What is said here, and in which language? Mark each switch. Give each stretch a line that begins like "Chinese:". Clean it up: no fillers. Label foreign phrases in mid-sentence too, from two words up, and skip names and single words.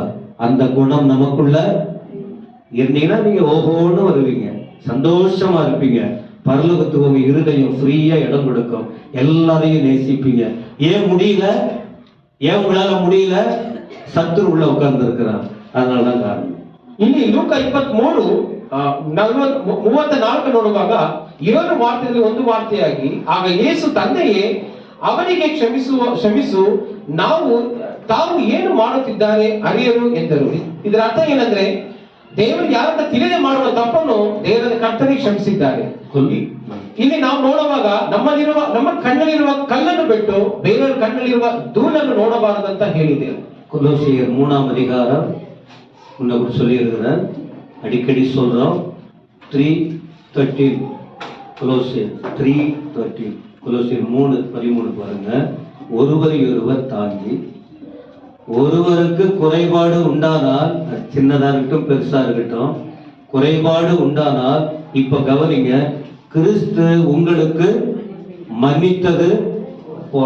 Tamil: அந்த குணம் நமக்குள்ள இருந்தீங்கன்னா நீங்க ஓஹோன்னு வருவீங்க, சந்தோஷமா இருப்பீங்க. பரலோகத்துக்கு உங்க இருதயம் ஃப்ரீயா இடம் கொடுக்கும், எல்லாரையும் நேசிப்பீங்க. ஏன் முடியல? ஏன் உங்களால முடியல? சத்துரு உள்ள உட்கார்ந்து இருக்கிறான், அதனாலதான் காரணம்.
Kannada: ಇಲ್ಲಿ ಲೂಕ 23:34 ನೋಡುವಾಗ 7 ವಾರ್ತೆಯಲ್ಲಿ ಒಂದು ವಾರ್ತೆಯಾಗಿ, ಆಗ ಯೇಸು ತಂದೆಯೇ ಅವನಿಗೆ ಕ್ಷಮಿಸು, ತಾವು ಏನು ಮಾಡುತ್ತಿದ್ದಾರೆ ಅರಿಯರು ಎಂದರು. ಇದರ ಅರ್ಥ ಏನಂದ್ರೆ, ದೇವರು ಯಾರಂತ ತಿಳಿದೇ ಮಾಡುವ ತಪ್ಪನ್ನು ದೇವರ ಕರ್ತನಿಗೆ ಕ್ಷಮಿಸಿದ್ದಾರೆ. ಇಲ್ಲಿ ನಾವು ನೋಡುವಾಗ ನಮ್ಮ ಕಣ್ಣಲ್ಲಿರುವ ಕಲ್ಲನ್ನು ಬಿಟ್ಟು ಬೇರೆಯವರ ಕಣ್ಣಲ್ಲಿರುವ ಧೂಳನ್ನು ನೋಡಬಾರದಂತ ಹೇಳಿದೆ.
Tamil: கொலோசியர் 3ஆம் அதிகாரம் முன்ன சொல்லி இருக்கிறேன், அடிக்கடி சொல்றோம். 3:13 கொலோசியர் 3:13 கொலோசியர் 3:13 பாருங்க. ஒருவர் தாங்கி, ஒருவருக்கு குறைபாடு உண்டானால், சின்னதா இருக்கட்டும் பெருசா இருக்கட்டும், குறைபாடு உண்டானால், இப்ப கவனிங்க, கிறிஸ்து உங்களுக்கு மன்னித்தது போல.